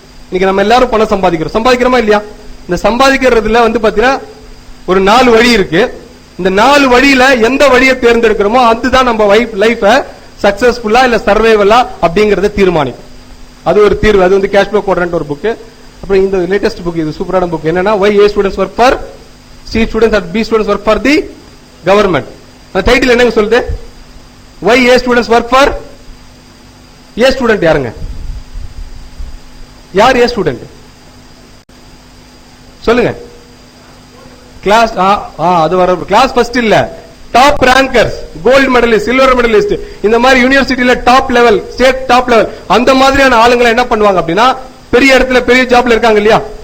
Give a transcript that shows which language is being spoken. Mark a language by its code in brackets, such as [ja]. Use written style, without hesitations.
[ta] இன்னைக்கு நம்ம எல்லாரும் பணம் சம்பாதிக்கிறோமா இல்லையா? இந்த சம்பாதிக்கிறதுல வந்து பாத்தீங்கன்னா ஒரு 4 வழி இருக்கு. இந்த 4 வழியில எந்த வழியை தேர்ந்தெடுக்கிறோமோ அதுதான் நம்ம லைஃப சக்சஸ்ஃபுல்லா இல்ல சர்வைவலா அப்படிங்கறத தீர்மானிக்கும். அது ஒரு தீர்வு. அது வந்து கேஷ் ஃப்ளோ குவாட்ரண்ட் ஒரு புக். அப்புறம் இந்த லேட்டஸ்ட் புக், இது சூப்பரான புக். என்னன்னா [en] why A students work for C students and B students work for the government. [ta] அந்த டைட்டில் என்னங்க சொல்லுது? [en] why A students work for A student. [ta] யாருங்க யார் A student சொல்லுங்க? கிளாஸ் அது வர கிளாஸ் ஃபர்ஸ்ட் இல்ல, top rankers, gold medalist, silver medallist, இந்த மாதிரி யூனிவர்சிட்டியில top level, state top level, அந்த மாதிரியான ஆளுங்களை என்ன பண்ணுவாங்க அப்படின்னா, பெரிய இடத்துல பெரிய ஜாப்ல இருக்காங்க இல்லையா.